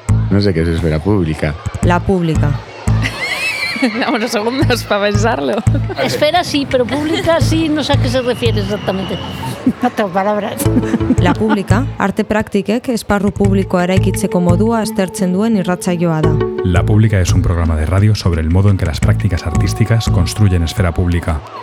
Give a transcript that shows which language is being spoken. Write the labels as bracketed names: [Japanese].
[Spanish] No sé qué es esfera pública. La pública. Dame unos segundos para pensarlo. Esfera sí, pero pública sí, no sé a qué se refiere exactamente. Otra palabra. [Basque] La pública, arte praktikek esparru publikoa eraikitzeko modua aztertzen duen irratzaioa da. [Spanish] La pública es un programa de radio sobre el modo en que las prácticas artísticas construyen esfera pública.